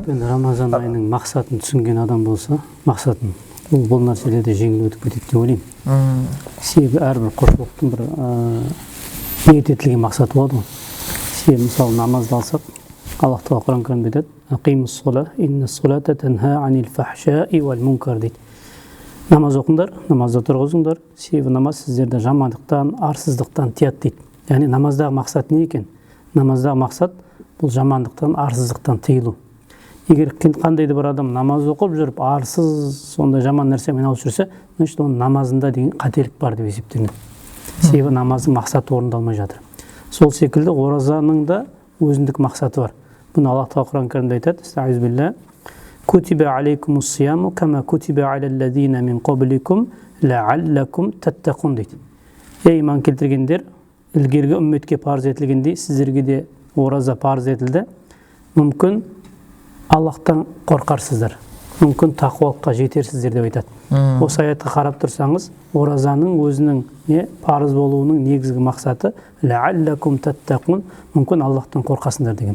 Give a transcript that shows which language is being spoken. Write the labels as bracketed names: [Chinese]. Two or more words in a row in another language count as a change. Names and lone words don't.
[Kazakh] Енді Рамазан айының мақсатын түсінген адам болса, мақсатын бұл нәрселерде жеңіл өтіп кетеді деп ойлаймын. Себебі әрбір құлшылықтың бір ниет етілген мақсаты болады ғой. Себебі мысалы намазды алсақ, Аллах тағала Құран кәрімде айтады: [Arabic] "أقيموا الصلاة إن الصلاة تنهى عن الفحشاء والمنكر" [Kazakh] дейді. Намаз оқыңдар, намазда тұрғызыңдар, себебі намаз сіздерді жамандықтан, арсыздықтан тыяды дейді. Яғни намаздағы мақсат не екен? Намаздағы мақсат бұл жамандықтан, арсыздықтан тыйылу. Егер қандай да бір адам намаз оқып жүріп, арсыз, сондай жаман нәрсемен айналысып жүрсе, значит, оның намазында деген қателік бар деп есептелінеді. Себебі намаздың мақсаты орындалмай жатыр. Сол секілді оразаның да өзіндік мақсаты бар. Бұны Аллах тағала Құран кәрімде айтады: "Астағфирулла, [Arabic] كتب عليكم الصيام كما كتب على الذين من قبلكم لعلكم تتقون" дейді. [Kazakh] Ей иман келтіргендер, ілгергі үмметке парыз етілгендей сіздерге де ораза парыз етілді. Мүмкін Аллахтан қорқарсыздар, мүмкін тақуалыққа жетерсіздер деп айтады. Осы аятқа қарап тұрсаңыз, оразаның өзінің парыз болуының негізгі мақсаты [Arabic] لعلكم تتقون, [Kazakh] мүмкін Аллахтан қорқасыңдар деген.